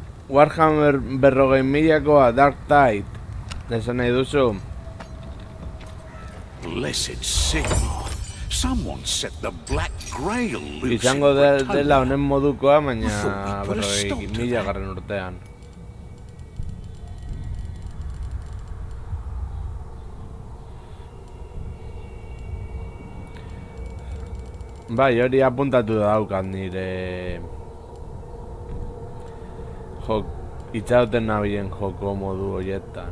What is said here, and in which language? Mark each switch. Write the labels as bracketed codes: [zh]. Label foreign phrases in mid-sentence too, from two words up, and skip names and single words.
[eu] Warhammer 40.000koa Dark Tide. Esan nahi duzu? [en] Blessed Sigmar. Someone set the Black Grail loose. [eu] Izango dela honen modukoa, baina 40.000 garren urtean. Bai, hori apuntatu daukat nire itxauten nabilen joko modu horietan.